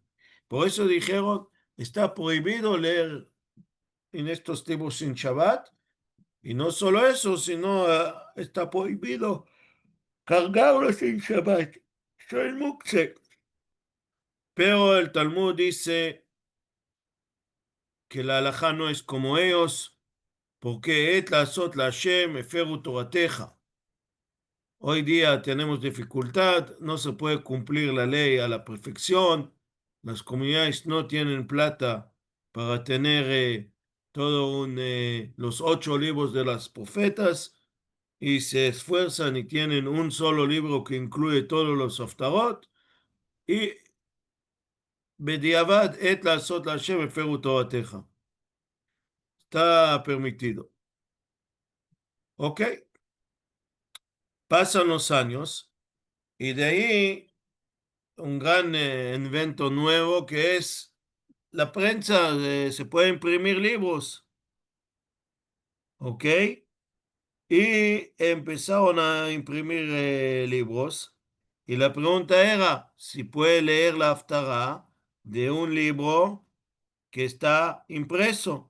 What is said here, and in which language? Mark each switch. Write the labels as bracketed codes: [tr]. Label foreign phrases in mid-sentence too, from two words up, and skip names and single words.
[es] Por eso dijeron, está prohibido leer en estos libros sin Shabbat, y no solo eso, sino está prohibido cargarlos sin Shabbat. Soy muktzeh. Pero el Talmud dice que la halajá no es como ellos, porque [he] et לעשות להשם הפרו תורתך. [es] Hoy día tenemos dificultad, no se puede cumplir la ley a la perfección, las comunidades no tienen plata para tener los 8 libros de las profetas y se esfuerzan y tienen un solo libro que incluye todos los haftarot y [he] בדיעבד עת לעשות להשם הפרו תורתך. [es] Está permitido. Ok, pasan los años y de ahí un gran invento nuevo que es la prensa. Se puede imprimir libros, ok, y empezaron a imprimir libros y la pregunta era si puede leer la Haftará de un libro que está impreso.